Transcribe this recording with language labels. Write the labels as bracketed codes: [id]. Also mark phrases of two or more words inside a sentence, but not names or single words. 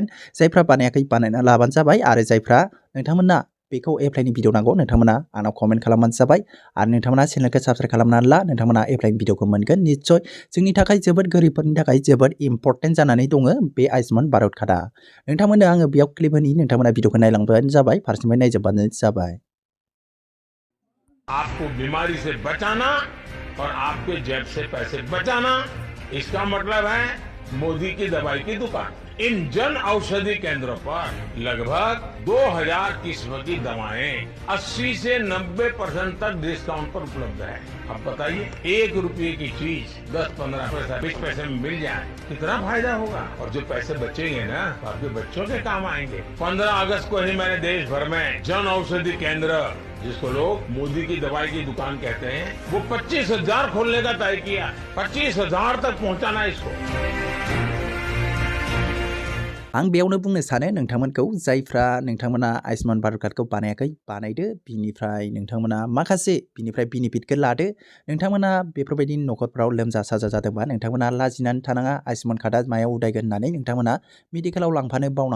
[brx] जायफ्रा बानायाखै बानायना लाबानो जाबाय। आरो जायफ्रा नोंथांमोना बेखौ एप्लाइनि भिडिअ नांगौ नोंथांमोना आंनाव कमेन्ट खालामबानो जाबाय। आरो नोंथांमोना चेनेलखौ साबस्क्राइब खालामनानै ला। नोंथांमोना एप्लाइनि भिडिअखौ मोनगोन निस्सय। जोंनि थाखाय जोबोद गोरिबफोरनि थाखाय जोबोद इम्परटेन्ट जानानै दङ बे आयुष्मान भारत कार्डआ। नोंथांमोननो आङो बेयाव क्लिप होनि नोंथांमोना भिडिअखौ नायलांबानो जाबाय। फारसेनिफ्राय नायजोबबानो जाबाय। [hi] आपको बीमारी से बचाना और आपके जेब से पैसे बचाना, इसका मतलब है मोदी की दवाई की दुकान। इन जन औषधि केंद्रों पर लगभग 2000 किस्म की दवाएं 80 से 90% तक डिस्काउंट पर उपलब्ध है। अब बताइए 1 रुपये की चीज 10-15 पैसा 20 पैसे में मिल जाए कितना फायदा होगा। और जो पैसे बचेंगे ना तो आपके बच्चों के काम आएंगे। 15 अगस्त को ही मैंने देश भर में जन औषधि केंद्र, जिसको लोग मोदी की दवाई की दुकान कहते हैं, वो 25,000 खोलने का तय किया। 25,000 तक पहुंचाना इसको। [brx] आं बेयावनो बुंनो सानो नोंथांमोनखौ जायफ्रा नोंथांमोना आयुष्मान भारत कार्डखौ बानायाखै बानायदो। बिनिफ्राय नोंथांमोना माखासे बिनिफ्राय बेनिफिटखौ लादो। नोंथांमोना बेफोरबायदि न'खरफ्राव लोमजा साजा जादोंबा नोंथांमोना लाजिनानै थानाङा। आयुष्मान कार्डआ मायाव उदायगोन होननानै नोंथांमोना मेडिकेलाव लांफानो बावनाङा।